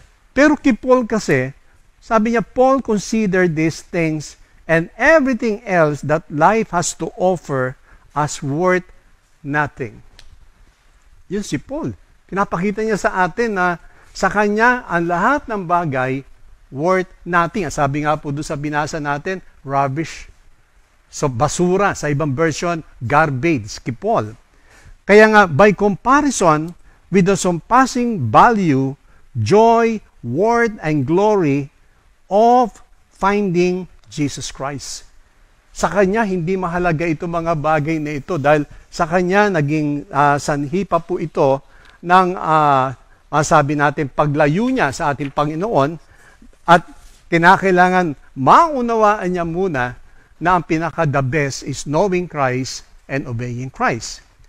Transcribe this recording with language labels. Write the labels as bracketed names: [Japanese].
[Filipino] Pero kay Paul kasi, sabi niya, [English] Paul considered these things and everything else that life has to offer as worth nothing. [Filipino] Yun si Paul. Pinapakita niya sa atin na sa kanya, ang lahat ng bagay [English] worth nothing. [Filipino] Sabi nga po doon sa binasa natin, rubbish. So, basura. Sa ibang version, garbage. Kay Paul. Kaya nga, [English] by comparison with the surpassing value, joy, worth, and glory of finding Jesus Christ. [Filipino] Sa kanya, hindi mahalaga ito mga bagay na ito dahil sa kanya, naging sanhi pa po ito ng masabi natin paglayo niya sa ating Panginoon at kinakailangan maunawaan niya muna na ang pinaka-the best is [English] knowing Christ and obeying Christ.